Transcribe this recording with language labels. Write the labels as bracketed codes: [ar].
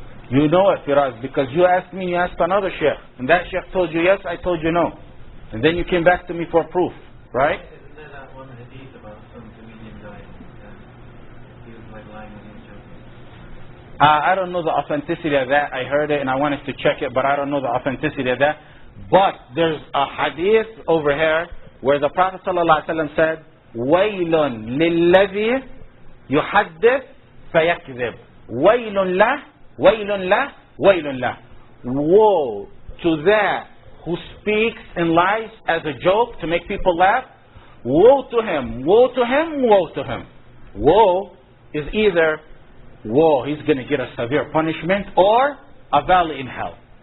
[en] You know it, Firaz, because you asked me, you asked another Shaykh. And that Shaykh told you yes, I told you no. And then you came back to me for proof, right? Isn't there that one hadith about some comedian dying? He was like lying when he was joking. I don't know the authenticity of that. I heard it and I wanted to check it, but I don't know the authenticity of that. But there's a hadith over here where the Prophet ﷺ said, [ar] وَيْلٌ لِلَّذِي يُحَدِّثْ فَيَكْذِبْ وَيْلٌ لَهُ وَيْلٌ لَهُ وَيْلٌ لَهُ. [en] Woe to that who speaks and lies as a joke to make people laugh. Woe to him, woe to him, woe to him. Woe is either woe, he's going to get a severe punishment, or a valley in hell.